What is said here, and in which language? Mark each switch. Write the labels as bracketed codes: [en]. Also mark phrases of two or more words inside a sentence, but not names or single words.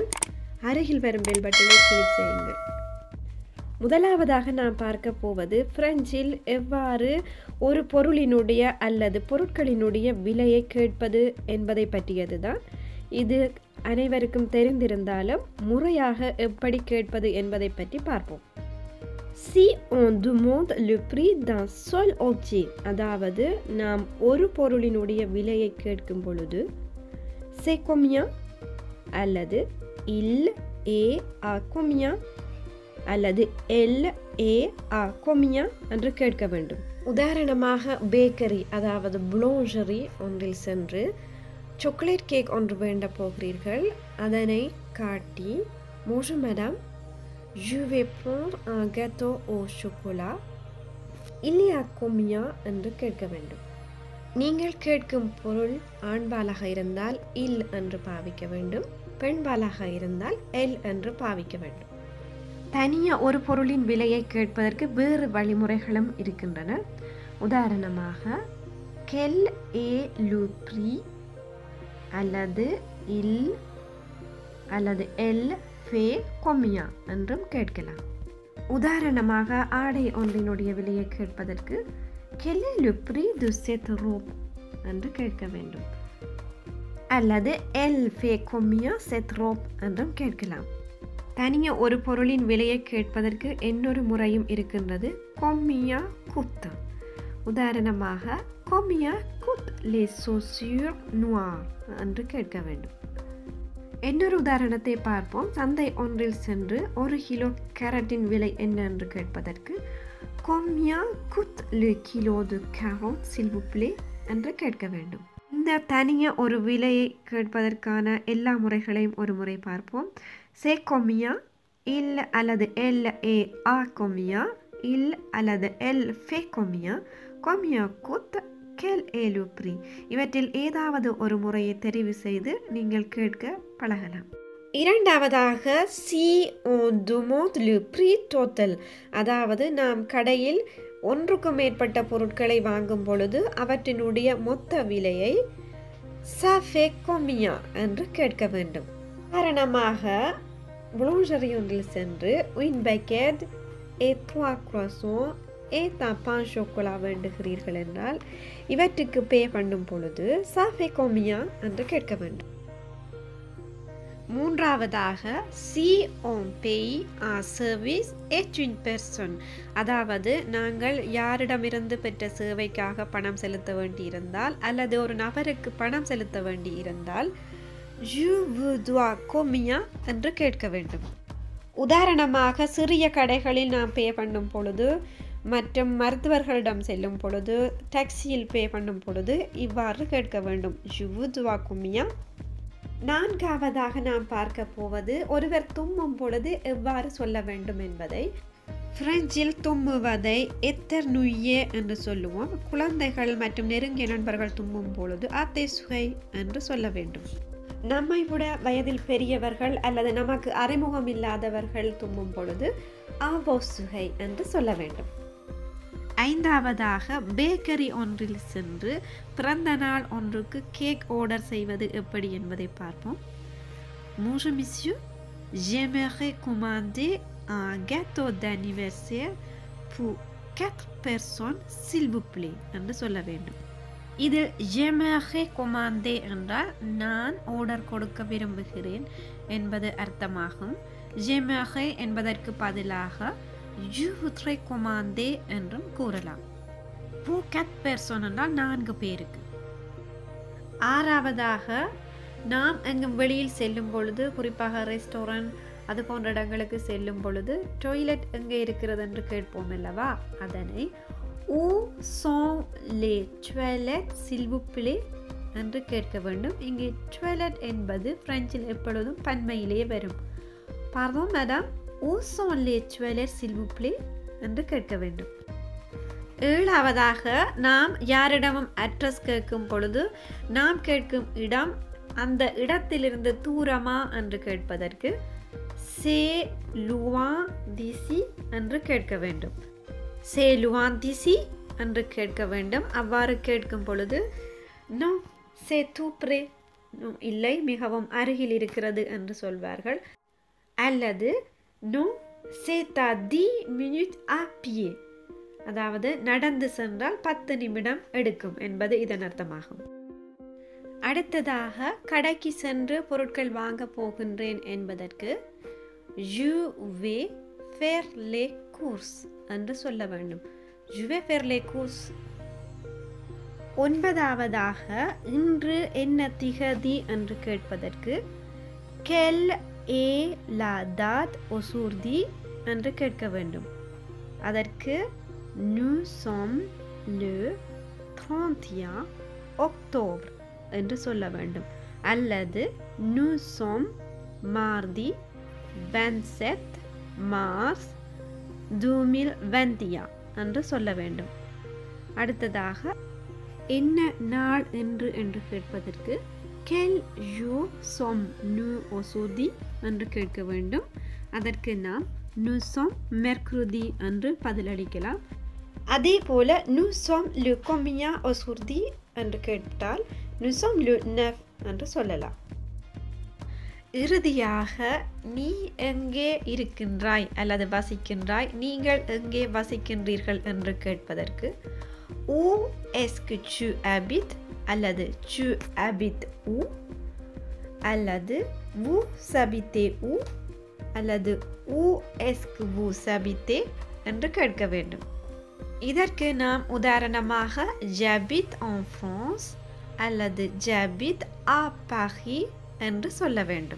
[ta] அருகில் வரும் [en] bell button click [ta] செய்யுங்கள். முதலாவதாக நாம் பார்க்க போவது பிரெஞ்சில் எவ்வாறு ஒரு பொருளினுடைய அல்லது பொருட்களினுடைய விலையை கேட்பது என்பதை பற்றியதுதான். இது அனைவருக்கும் தெரிந்திருந்தாலும் முறையாக எப்படி கேட்பது என்பதை பற்றி பார்ப்போம். [fr] Si on demande le prix d'un seul objet, [ta] அதாவது நாம் ஒரு பொருளினுடைய விலையை கேட்கும் பொழுது [fr] c'est combien [ta] அல்லது [fr] il est à combien [ta] அல்லது [fr] elle est à combien [ta] என்று கேட்க வேண்டும். உதாரணமாக பேக்கரி அதாவது boulangerie ஒன்றில் சென்று [en] chocolate cake [ta] ஒன்று வேண்ட போகிறீர்கள். அதனை காட்டி [fr] bonjour madame, je vais prendre un gâteau au chocolat, il y a combien [ta] என்று கேட்க வேண்டும். நீங்கள் கேட்கும் பொருள் ஆண்பாலாக இருந்தால் il என்று பாவிக்க வேண்டும், பெண்பாலாக இருந்தால் elle என்று பாவிக்க வேண்டும். தனியாக ஒரு பொருளின் விலையை கேட்பதற்கு வேறு வழிமுறைகளும் இருக்கின்றன. [fr] உதாரணமாக quel est le prix அல்லது il அல்லது elle fait combien [ta] என்றும் கேட்கலாம். உதாரணமாக ஆடை ஒன்றினுடைய விலையை கேட்பதற்கு [fr] quel est le prix de cette robe [ta] என்று கேட்க வேண்டும். [fr] அல்லது elle fait combien cette robe [ta] என்றும் கேட்கலாம். [fr] தனிய ஒரு பொருளின் விலையை கேட்பதற்கு இன்னொரு முறையும் இருக்கின்றது. combien coûte. உதாரணமாக combien coûte les chaussures noires [ta] என்று கேட்க வேண்டும். இன்னொரு உதாரணத்தை பார்ப்போம். சந்தை ஒன்றில் சென்று 1 கிலோ கேரட்டின் விலை என்ன என்று கேட்பதற்கு [fr] combien coûte le kilo de carottes s'il vous plaît [ta] என்று கேட்க வேண்டும். இந்த தனிய ஒரு விலையை கேட்பதற்கான எல்லா முறைகளையும் ஒரு முறை பார்ப்போம். [fr] c'est combien, il அல்லது elle est à combien, il அல்லது elle fait combien, combien coûte, quel est le prix. [ta] இவற்றில் ஏதாவது ஒரு முறையை தெரிவு செய்து நீங்கள் கேட்க பழகலாம். [fr] இரண்டாவதாக si on demande le prix total, [ta] அதாவது நாம் கடையில் ஒன்றுக்கும் மேற்பட்ட பொருட்களை வாங்கும் பொழுது அவற்றினுடைய மொத்த விலையை [fr] ça fait combien [ta] என்று கேட்க வேண்டும். உதாரணமாக boulangerie ஒன்றில் சென்று [fr] une baguette et 3 croissants et un pain chocolat [ta] வேண்டுகிறீர்கள் என்றால் இவற்றுக்கு பே பண்ணும் பொழுது [fr] ça fait combien [ta] என்று கேட்க வேண்டும். [fr] மூன்றாவதாக si on paye un service et une personne, [ta] அதாவது நாங்கள் யாரிடமிருந்து பெற்ற சேவைக்காக பணம் செலுத்த வேண்டியிருந்தால் அல்லது ஒரு நபருக்கு பணம் செலுத்த வேண்டியிருந்தால் [fr] je vous dois combien [ta] என்று கேட்க வேண்டும். உதாரணமாக சிறிய கடைகளில் நாம் பே பண்ணும் பொழுது மற்றும் மருத்துவர்களிடம் செல்லும் பொழுது டாக்ஸியில் பே பண்ணும் பொழுது இவ்வாறு கேட்க வேண்டும். [fr] je vous dois combien. [ta] நான்காவதாக நாம் பார்க்க போவது ஒருவர் தும்மும் பொழுது எவ்வாறு சொல்ல வேண்டும் என்பதை. பிரெஞ்சில் தும்முவதை éternuer என்று சொல்லுவோம். குழந்தைகள் மற்றும் நெருங்கிய நண்பர்கள் தும்மும் பொழுது atesouer என்று சொல்ல வேண்டும். நம்மை விட வயதில் பெரியவர்கள் அல்லது நமக்கு அறிமுகம் இல்லாதவர்கள் தும்மும் பொழுது avouer என்று சொல்ல வேண்டும். ஐந்தாவதாக பேக்கரி ஒன்றில் சென்று பிறந்த நாள் ஒன்றுக்கு [en] cake order [ta] செய்வது எப்படி என்பதை பார்ப்போம். [fr] bonjour monsieur, j'aimerais commander un gâteau d'anniversaire pour 4 personnes s'il vous plaît [ta] என்று சொல்ல வேண்டும். இதில் [fr] j'aimerais commander [ta] என்றால் நான் ஆர்டர் கொடுக்க விரும்புகிறேன் என்பது அர்த்தமாகும். j'aimerais என்பதற்கு பதிலாக [fr] je voudrais commander [ta] என்றும் கூறலாம். [fr] pour 4 personnes [ta] என்றால் 4 பேருக்கு. ஆறாவதாக நாம் எங்கும் வெளியில் செல்லும் பொழுது, குறிப்பாக ரெஸ்டாரண்ட் அது போன்ற இடங்களுக்கு செல்லும் பொழுது டாய்லெட் எங்கே இருக்கிறது என்று கேட்போம் அல்லவா? [fr] அதனை où sont les toilettes s'il vous plaît [ta] என்று கேட்க வேண்டும். இங்கே டாய்லெட் என்பது பிரெஞ்சில் எப்பொழுதும் பன்மையிலே வரும். [fr] pardon madame, où sont les toilettes s'il vous plaît [ta] என்று கேட்க வேண்டும். ஏழாவதாக நாம் யாரிடமும் அட்ரஸ் கேட்கும் பொழுது நாம் கேட்கும் இடம் அந்த இடத்திலிருந்து தூரமா என்று கேட்பதற்கு [fr] c'est loin d'ici [ta] என்று கேட்க வேண்டும். [fr] c'est loin d'ici [ta] என்று கேட்க வேண்டும். அவ்வாறு கேட்கும் பொழுது [fr] non c'est tout près, [ta] இல்லை மிகவும் அருகில் இருக்கிறது என்று சொல்வார்கள். [fr] அல்லது non c'est à 10 minutes à pied, [ta] அதாவது நடந்து சென்றால் 10 நிமிடம் எடுக்கும் என்பது இதன் அர்த்தமாகும். அடுத்ததாக கடைக்கு சென்று பொருட்கள் வாங்க போகின்றேன் என்பதற்கு [fr] je vais faire les courses [ta] என்று சொல்ல வேண்டும். [fr] je vais faire les courses. [ta] ஒன்பதாவதாக இன்று என்ன திகதி என்று கேட்பதற்கு [fr] quelle est la date aujourd'hui [ta] என்று கேட்க வேண்டும். அதற்கு [fr] nous sommes le 31 octobre [ta] என்று சொல்ல வேண்டும். அல்லது [fr] nous sommes mardi 27 mars 2021 [ta] என்று சொல்ல வேண்டும். அடுத்ததாக என்ன நாள் என்று கேட்பதற்கு [fr] quel jour sommes-nous aujourd'hui [ta] என்று கேட்க வேண்டும். அதற்கு நாம் [fr] nous sommes mercredi [ta] என்று பதிலளிக்கலாம். அதே போல [fr] nous sommes le combien aujourd'hui [ta] என்று கேட்டால் [fr] nous sommes le 9 [ta] என்று சொல்லலாம். இறுதியாக நீ எங்கே இருக்கின்றாய் அல்லது வசிக்கின்றாய், நீங்கள் எங்கே வசிக்கின்றீர்கள் என்று கேட்பதற்கு [fr] où est-ce que tu habites [ta] அல்லது [fr] tu habites où [ta] அல்லது [fr] vous habitez où [ta] அல்லது [fr] où est-ce que vous habitez [ta] என்று கேட்க வேண்டும். இதற்கு நாம் உதாரணமாக [fr] j'habite en France [ta] அல்லது [fr] j'habite à Paris [ta] என்று சொல்ல வேண்டும்.